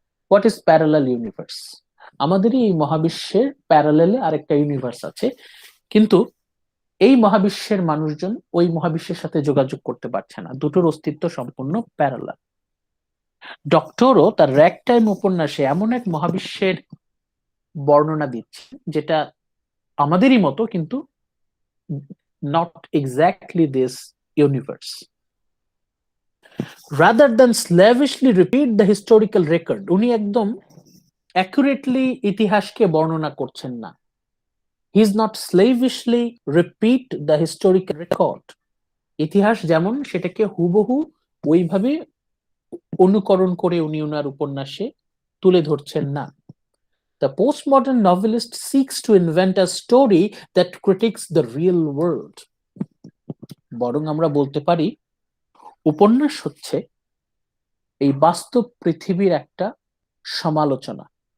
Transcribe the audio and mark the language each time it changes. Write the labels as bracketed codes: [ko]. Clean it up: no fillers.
[en] What is parallel universe? [bn] আমাদেরই এই মহাবিশ্বের প্যারালালে আরেকটা ইউনিভার্স আছে, কিন্তু এই মহাবিশ্বের মানুষজন ওই মহাবিশ্বের সাথে যোগাযোগ করতে পারছে না, দুটোর অস্তিত্ব সম্পূর্ণ প্যারালাল। ডক্টরও তার র্যাগ টাইম উপন্যাসে এমন এক মহাবিশ্বের বর্ণনা দিচ্ছে যেটা আমাদেরই মতো, কিন্তু [en] not exactly this universe. Rather than slavishly repeat the historical record, [bn] উনি একদম accurately ইতিহাসকে বর্ণনা করছেন না। [en] He is not slavishly repeat the historical record. [bn] ইতিহাস যেমন, সেটাকে হুবহু ওইভাবে অনুকরণ করে উনি ওনার উপন্যাসে তুলে ধরছেন না। [en] The postmodern novelist seeks to invent a story that critiques the real world. [bn] বরং আমরা বলতে পারি উপন্যাস হচ্ছে এই বাস্তব পৃথিবীর একটা সমালোচনা।